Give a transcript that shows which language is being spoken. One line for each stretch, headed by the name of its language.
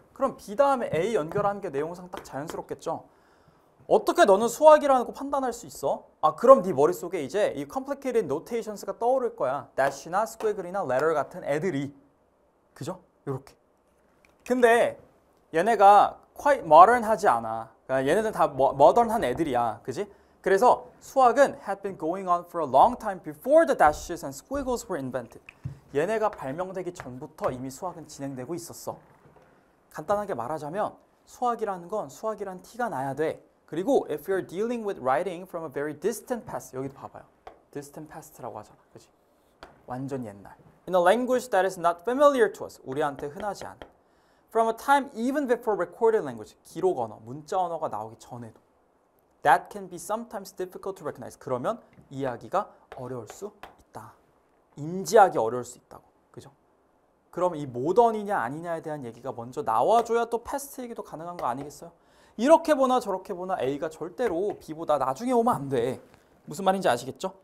Korean: 그럼 B 다음에 A 연결하는 게 내용상 딱 자연스럽겠죠? 어떻게 너는 수학이라는 거 판단할 수 있어? 아 그럼 네 머릿속에 이제 이
English: complicated notations
Korean: 가 떠오를 거야. dash나 squiggle이나 letter 같은 애들이. 그죠? 요렇게. 근데 얘네가 quite modern하지 않아. 그러니까 얘네들 다 modern한 애들이야. 그지? 그래서 수학은
English: had been going on for a long time before the dashes and squiggles were invented.
Korean: 얘네가 발명되기 전부터 이미 수학은 진행되고 있었어. 간단하게 말하자면 수학이라는 건 수학이라는 티가 나야 돼. 그리고
English: if you're dealing with writing from a very distant past,
Korean: 여기도 봐봐요.
English: distant past
Korean: 라고 하잖아. 그치? 완전 옛날.
English: In a language that is not familiar to us,
Korean: 우리한테 흔하지 않은.
English: From a time even before recorded language,
Korean: 기록 언어, 문자 언어가 나오기 전에도.
English: That can be sometimes difficult to recognize.
Korean: 그러면 이해하기가 어려울 수 있다. 인지하기 어려울 수 있다고. 그죠? 그럼 이 모던이냐 아니냐에 대한 얘기가 먼저 나와줘야 또 패스트 얘기도 가능한 거 아니겠어요? 이렇게 보나 저렇게 보나 A가 절대로 B보다 나중에 오면 안 돼. 무슨 말인지 아시겠죠?